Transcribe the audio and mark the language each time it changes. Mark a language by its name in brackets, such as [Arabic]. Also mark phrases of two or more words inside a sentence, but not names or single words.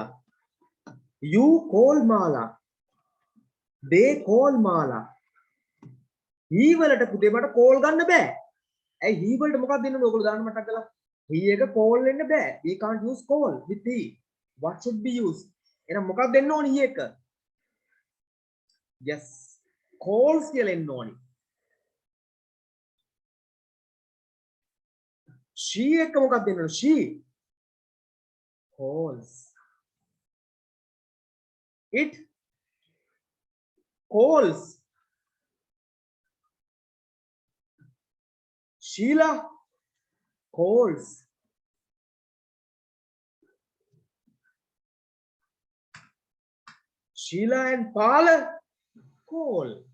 [English] You call Mala. They call Mala. [Sinhala] he වලට පුතේ මට call ගන්න බෑ. ඇයි he වලට මොකක්ද දෙන්නේ ඔයගොල්ලෝ දාන්න මතක් කරලා. he එක call වෙන්න බෑ. [English] we can't use call with he. what should be used? [Sinhala] එහෙනම් මොකක්ද දෙන්න ඕනේ he එක? yes. calls කියලා එන්න ඕනේ. she එක මොකක්ද දෙන්න ඕනේ? [English] she calls. it calls. Sheila calls. Sheila and Pala call.